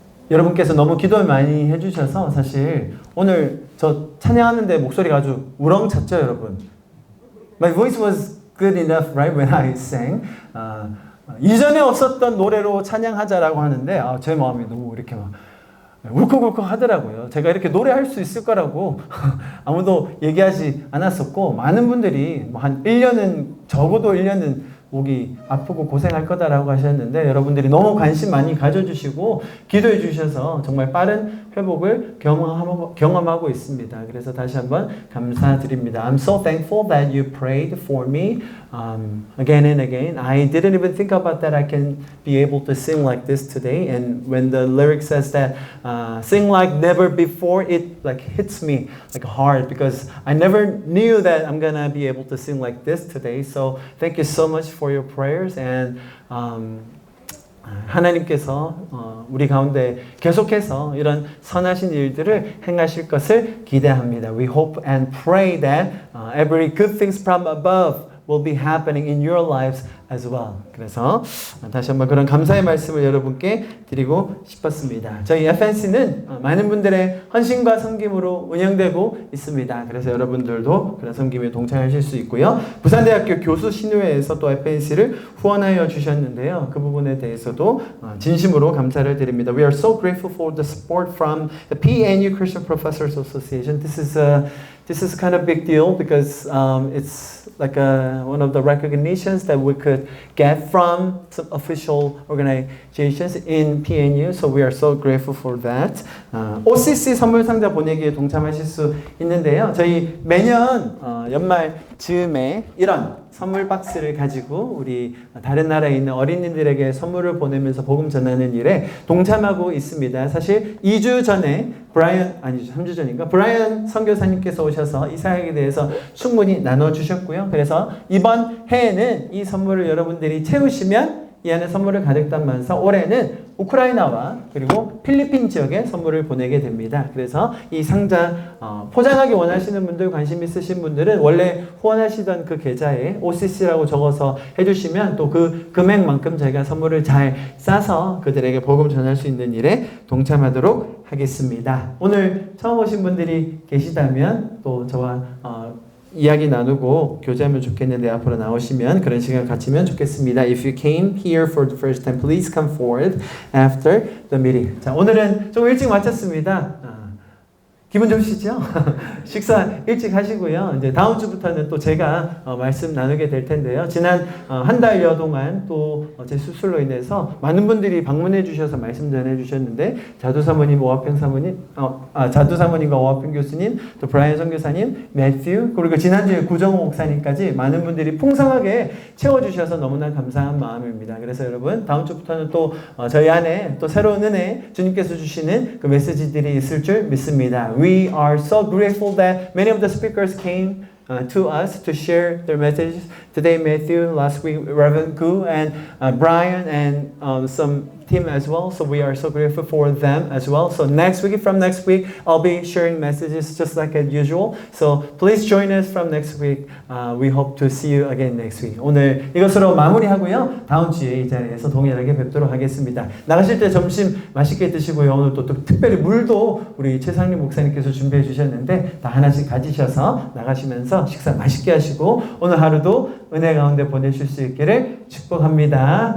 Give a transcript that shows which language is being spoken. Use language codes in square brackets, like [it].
[ko] 여러분께서 너무 기도를 많이 해주셔서 사실 오늘 저 찬양하는데 목소리가 아주 우렁찼죠, 여러분? [en] My voice was good enough, right, when I sang. [ko] 이전에 없었던 노래로 찬양하자라고 하는데 제 마음이 너무 이렇게 막 울컥울컥 하더라고요. 제가 이렇게 노래할 수 있을 거라고 아무도 얘기하지 않았었고 많은 분들이 뭐 한 1년은 적어도 1년은 목이 아프고 고생할 거다라고 하셨는데 여러분들이 너무 관심 많이 가져주시고 기도해 주셔서 정말 빠른 회복을 경험하고 있습니다. 그래서 다시 한번 감사드립니다. [en] I'm so thankful that you prayed for me again and again. I didn't even think about that I can be able to sing like this today. And when the lyric says that sing like never before, it like hits me like hard because I never knew that I'm gonna be able to sing like this today. [ko] So thank you so much for your prayers and 하나님께서 우리 가운데 계속해서 이런 선하신 일들을 행하실 것을 기대합니다. [en] We hope and pray that every good things from above will be happening in your lives as well. [ko] 그래서 다시 한번 그런 감사의 말씀을 여러분께 드리고 싶었습니다. 저희 FNC는 많은 분들의 헌신과 섬김으로 운영되고 있습니다. 그래서 여러분들도 그런 섬김에 동참하실 수 있고요. 부산대학교 교수 신우회에서 또 FNC를 후원하여 주셨는데요. 그 부분에 대해서도 진심으로 감사를 드립니다. [en] We are so grateful for the support from the PNU Christian Professors Association. This is kind of big deal because it's like one of the recognitions that we could get from some official organizations in PNU. So we are so grateful for that. [ko] OCC 선물 상자 보내기에 동참하실 수 있는데요. 저희 매년 연말 즈음에 이런 선물 박스를 가지고 우리 다른 나라에 있는 어린이들에게 선물을 보내면서 복음 전하는 일에 동참하고 있습니다. 사실 2주 전에 아니죠, 3주 전인가? 브라이언 선교사님께서 오셔서 이 사역에 대해서 충분히 나눠주셨고요. 그래서 이번 해에는 이 선물을 여러분들이 채우시면 이 안에 선물을 가득 담아서 올해는 우크라이나와 그리고 필리핀 지역에 선물을 보내게 됩니다. 그래서 이 상자 포장하기 원하시는 분들, 관심 있으신 분들은 원래 후원하시던 그 계좌에 OCC라고 적어서 해주시면 또 그 금액만큼 저희가 선물을 잘 싸서 그들에게 복음 전할 수 있는 일에 동참하도록 하겠습니다. 오늘 처음 오신 분들이 계시다면 또 저와 이야기 나누고 교제하면 좋겠는데 앞으로 나오시면 그런 시간 갖추면 좋겠습니다. [en] If you came here for the first time, please come forward after the meeting. [ko] 자, 오늘은 좀 일찍 마쳤습니다. 기분 좋으시죠? 식사 일찍 하시고요. 이제 다음 주부터는 또 제가 말씀 나누게 될 텐데요. 지난 한 달여 동안 또 제 수술로 인해서 많은 분들이 방문해 주셔서 말씀 전해 주셨는데 자두 사모님, 오화평 사모님, 자두 사모님과 오화평 교수님, 또 브라이언 선교사님, 매튜, 그리고 지난주에 구정호 목사님까지 많은 분들이 풍성하게 채워주셔서 너무나 감사한 마음입니다. 그래서 여러분 다음 주부터는 또 저희 안에 또 새로운 은혜 주님께서 주시는 그 메시지들이 있을 줄 믿습니다. [en] We are so grateful that many of the speakers came to us to share their messages. Today, Matthew, last week, Reverend Gu, and Brian, and some team as well. So we are so grateful for them as well. So from next week, I'll be sharing messages just like as usual. So please join us from next week. We hope to see you again next week. [ko] 오늘 이것으로 마무리하고요. 다음 주에 이 자리에서 동일하게 뵙도록 하겠습니다. 나가실 때 점심 맛있게 드시고요. 오늘 또 특별히 물도 우리 최상림 목사님께서 준비해 주셨는데 다 하나씩 가지셔서 나가시면서 식사 맛있게 하시고 오늘 하루도 은혜 가운데 보내실 수 있기를 축복합니다.